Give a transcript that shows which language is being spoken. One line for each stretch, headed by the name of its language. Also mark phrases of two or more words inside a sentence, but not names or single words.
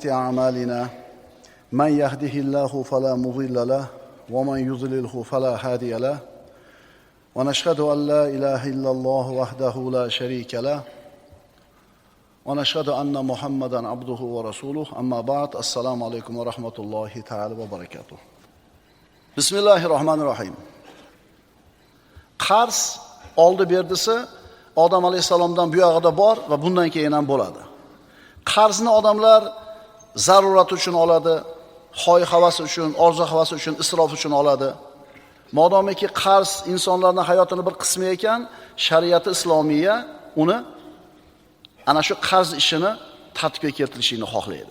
Arabic: أعمالنا من يهده الله فلا مضل له ومن يضلله فلا هادي له ونشهد أن لا إله إلا الله وحده لا شريك له ونشهد أن محمدا عبده ورسوله أما بعد السلام عليكم ورحمة الله تعالى وبركاته بسم الله الرحمن الرحيم
Uzbek: Qarz oldi berdisi Odam alayhisalomdan bu yog'ida bor va bundan keyin ham bo'ladi. Qarzni odamlar zarurat uchun oladi, xoy havasi uchun, orzu havasi uchun, isrof uchun oladi. Modomiki qarz insonlarning hayotining bir qismi ekan, shariati islomiya uni ana shu qarz ishini tartibga keltirishini xohlaydi.